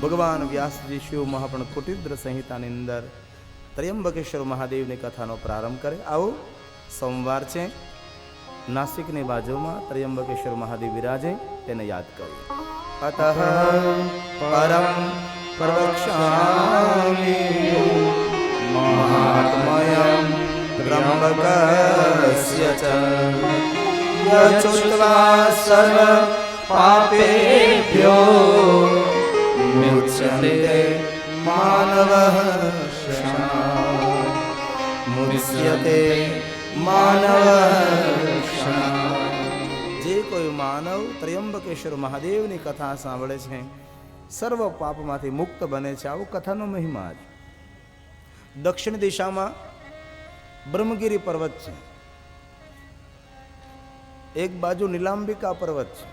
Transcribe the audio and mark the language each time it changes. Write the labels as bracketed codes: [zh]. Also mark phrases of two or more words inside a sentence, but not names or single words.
[gu] ભગવાન વ્યાસજી શિવ મહાપણ કુટિદ્ર સંહિતાની અંદર ત્ર્યંબકેશ્વર મહાદેવની કથાનો પ્રારંભ કરે. આવો સોમવાર છે, નાસિકની બાજુમાં ત્ર્યંબકેશ્વર મહાદેવ વિરાજે, તેને યાદ કરીએ. [sa] अतः परम प्रवक्ष्यामि महात्म्यं त्र्यम्बकस्य च यच्छ्रुत्वा सर्व पापेभ्यो मुच्यते मानवः क्षणात् मुच्यते मानवः क्षणात्। [gu] જે કોઈ માનવ ત્રયંબકેશ્વર મહાદેવની કથા સાંભળે છે સર્વ પાપમાંથી મુક્ત બને છે. આવો કથાનો મહિમા છે. દક્ષિણ દિશામાં બ્રહ્મગીરી પર્વત છે, એક બાજુ નીલાંબિકા પર્વત છે.